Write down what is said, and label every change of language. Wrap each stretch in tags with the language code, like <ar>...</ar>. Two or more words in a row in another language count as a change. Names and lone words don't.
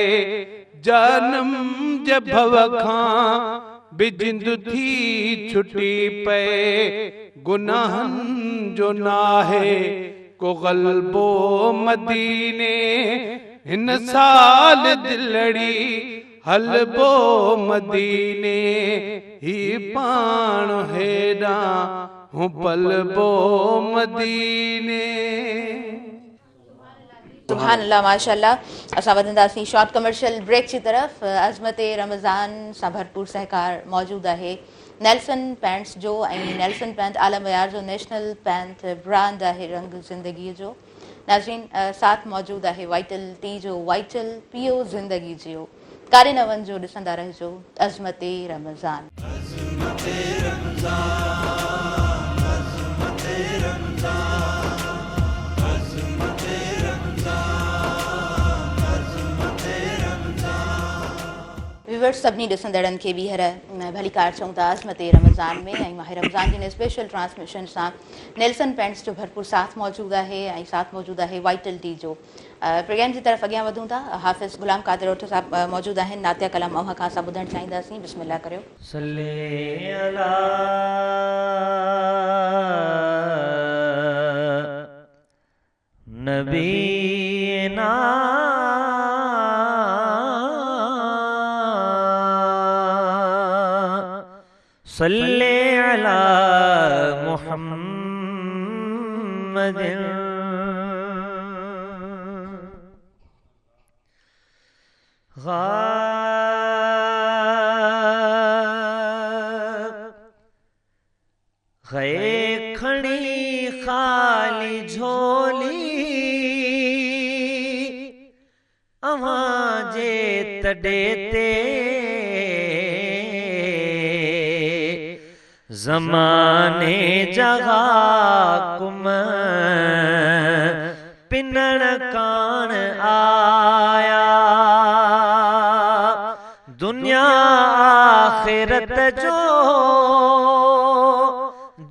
<sd>जहनम जे भव खां बि जिंद थी छुटी पए गुनाहन जो नाहे को गलबो मदीने हिन साल दिलड़ी हलबो मदीने ही पाण हेॾा हूं पलबो मदीने।</sd> <ar>سبحان الله ما شاء الله.</ar> <sd>असां वधंदासीं</sd> <en>short commercial break</en> <sd>जी तरफ़। अज़मत रमज़ान सां भरपूर सहकार मौजूदु आहे नेल्सन पैंट्स जो ऐं नेल्सन पैंट आला मयार जो</sd> <en>national pant brand</en> <sd>आहे रंग ज़िंदगीअ जो। नाज़रीन साथ मौजूदु आहे वाइटल टी जो वाइटल पियो ज़िंदगी जियो कारे नवन जो ॾिसंदा रहिजो अज़मत रमज़ान। व्यूवर्स सभिनी ॾिसंदड़नि खे ॿीहर भली कार चऊं था अज़मत रमज़ान में ऐं माह रमज़ान जी</sd> <en>special transmission</en> <sd>सां नेल्सन पैंट्स जो भरपूर साथ मौजूदु आहे ऐं साथ मौजूदु आहे वाइटल टी जो। प्रोग्राम जी तरफ़ अॻियां वधूं था। हाफ़िज़ गुलाम क़ादिर ओठ साहब मौजूदु आहिनि नातिया कलाम अव्हां खां असां ॿुधणु चाहींदासीं। बिस्मिल्लाह करियो।</sd> <ar>صلِّ على نبينا صلِّ على</ar> <sd>मुहम्मदिन गए खड़ी खाली झोली अवां जे तॾे ते ज़माने जगा कुम पिनण कान आया दुनिया आखिरत जो</sd>